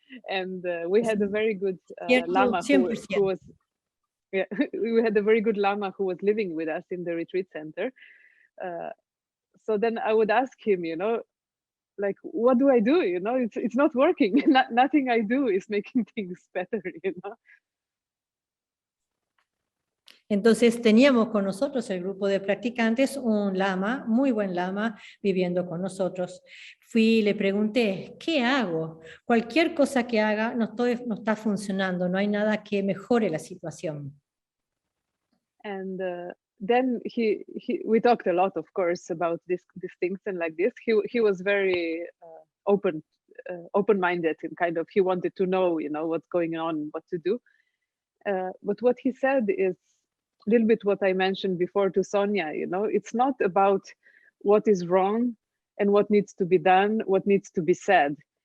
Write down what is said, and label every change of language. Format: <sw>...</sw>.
<en>And we had a very good lama who was, yeah, we had a very good lama who was living with us in the retreat center. So then I would ask him, you know, like, what do I do? You know, it's not working. Nothing I do is making things better, you know.</en> <es>Entonces teníamos con nosotros el grupo de practicantes, un lama, muy buen lama, viviendo con nosotros. Fui y le pregunté, ¿qué hago? Cualquier cosa que haga no está funcionando, no hay nada que mejore la situación.</es> <en>And then we talked a lot, of course, about these things and like this. He was very open-minded and kind of, he wanted to know, you know, what's going on, what to do. But what he said is a little bit what I mentioned before to Sonia, you know, it's not about what is wrong and what needs to be done, what needs to be said.</en>